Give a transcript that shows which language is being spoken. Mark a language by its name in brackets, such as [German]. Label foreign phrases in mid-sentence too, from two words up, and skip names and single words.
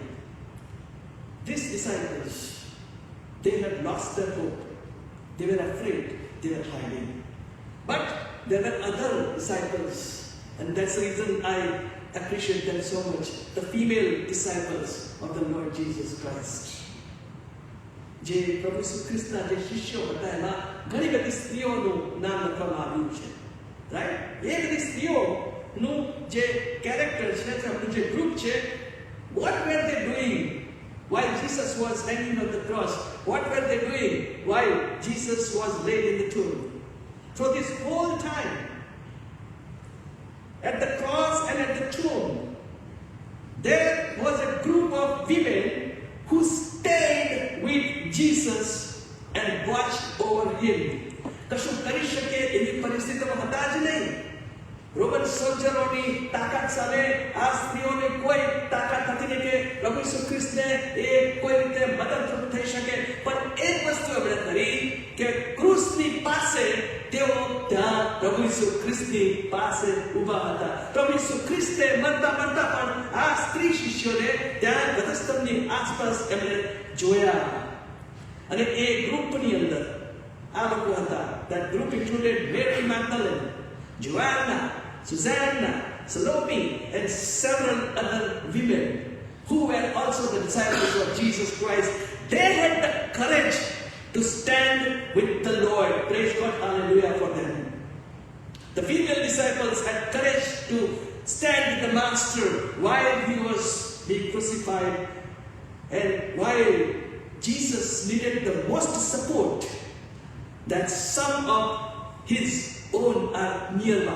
[English] These disciples, they had lost their hope. They were afraid. They were hiding. But there were other disciples, and that's the reason I appreciate them so much. The female disciples of the Lord Jesus Christ. [Gujarati] જે પ્રભુ ઈસુ ખ્રિસ્તના જે શિષ્યો હતા એમાં ઘણી બધી સ્ત્રીઓનું નામ લખવામાં આવ્યું છે, રાઈટ? એ બધી સ્ત્રીઓનું જે કેરેક્ટર છે, આપણું જે ગ્રુપ છે, [English] what were they doing while Jesus was hanging on the cross? What were they doing while Jesus was laid in the tomb? So this whole time, at the cross and at the tomb, there was a group of women who stayed with Jesus and watched over him. [Gujarati] કશું કરી શકે એવી પરિસ્થિતિમાં હતા જ નહીં. રોમન સોલ્જરોની તાકાત સામે આ સ્ત્રીઓની કોઈ તાકાત નથી ને કે પ્રભુ ઈસુ ખ્રિસ્તને એ કોઈ રીતે મદદરૂપ થઈ શકે. પણ એક વસ્તુ એમણે કરી કે ક્રૂસની પાસે તેઓ ત્યાં પ્રભુ ઈસુ ખ્રિસ્તની પાસે ઊભા હતા. પ્રભુ ઈસુ ખ્રિસ્તે મરતા મરતા પણ આ સ્ત્રી શિષ્યોને ત્યાં ગતસ્તંભની આસપાસ એમણે જોયા. અને એ ગ્રુપની અંદર આ લોકો હતા. [English] That group included Mary Magdalene, Joanna, Susanna, Salome, and several other women who were also the disciples of Jesus Christ. They had the courage to stand with the Lord. Praise God, hallelujah for them. The female disciples had courage to stand with the Master while he was being crucified and while Jesus needed the most support, that some of his own are nearby.